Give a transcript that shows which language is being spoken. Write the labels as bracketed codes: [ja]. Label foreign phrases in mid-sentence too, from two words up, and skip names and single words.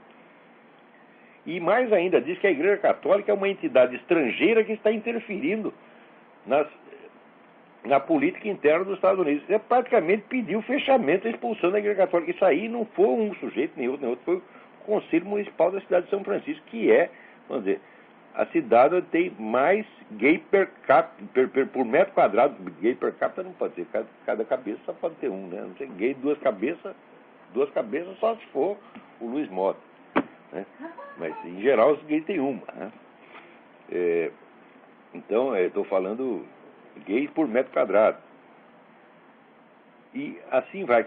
[pt] E mais ainda, diz que a Igreja Católica é uma entidade estrangeira que está interferindo na política interna dos Estados Unidos. É praticamente pediu o fechamento, a expulsão da Igreja Católica. Isso aí não foi um sujeito, nem outro, foi o Conselho Municipal da cidade de São Francisco, que é, vamos dizer, a cidade onde tem mais gay por metro quadrado. Gay [la] per capita [pt] não pode ser, cada cabeça só pode ter um, né? Não sei, gay duas cabeças só se for o Luiz Mota, né? Mas em geral os gays têm uma, né? Então, eu estou falando gays por metro quadrado. E assim vai.